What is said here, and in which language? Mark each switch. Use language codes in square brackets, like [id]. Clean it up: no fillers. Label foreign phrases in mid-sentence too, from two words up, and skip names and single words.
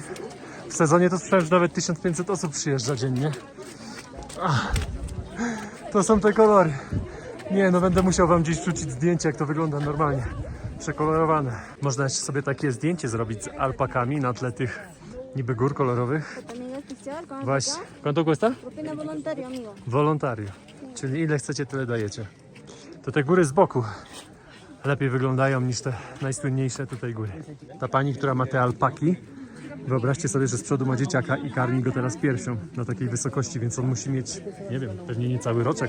[pl] W sezonie to słyszałem, że nawet 1500 osób przyjeżdża dziennie. Ach, to są te kolory. Nie, no będę musiał wam gdzieś wrzucić zdjęcie, jak to wygląda normalnie. Przekolorowane. Można jeszcze sobie takie zdjęcie zrobić z alpakami na tle tych niby gór kolorowych. [es] También es picture con Właśnie. ¿Cuánto cuesta? propina voluntario, amigo. Volontario. [pl] Czyli ile chcecie, tyle dajecie. To te góry z boku lepiej wyglądają niż te najsłynniejsze tutaj góry. Ta pani, która ma te alpaki, wyobraźcie sobie, że z przodu ma dzieciaka i karmi go teraz piersią na takiej wysokości, więc on musi mieć, nie wiem, pewnie niecały roczek.